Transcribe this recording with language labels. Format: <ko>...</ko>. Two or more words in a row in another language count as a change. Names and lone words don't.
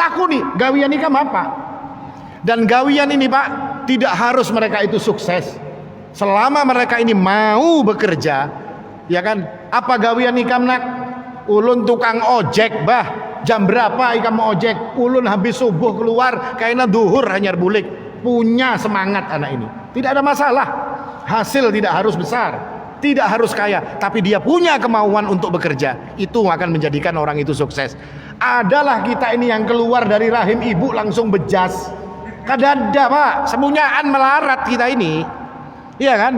<bjn>Takuni, gawian nikah apa? Dan gawian ini Pak, tidak harus mereka itu sukses.</bjn> <id>Selama mereka ini mau bekerja, ya kan?</id> <bjn>Apa gawian nikah nak? Ulun tukang ojek bah. Jam berapa ikam mau ojek? Ulun habis subuh keluar, kayaknya duhur hanyar bulik.</bjn> <id>Punya semangat anak ini. Tidak ada masalah. Hasil tidak harus besar, tidak harus kaya, tapi dia punya kemauan untuk bekerja. Itu akan menjadikan orang itu sukses. Adalah kita ini yang keluar dari rahim ibu langsung bejas.</id> <bjn>Kadada Pak, semunyaan melarat kita ini, iya kan?</bjn>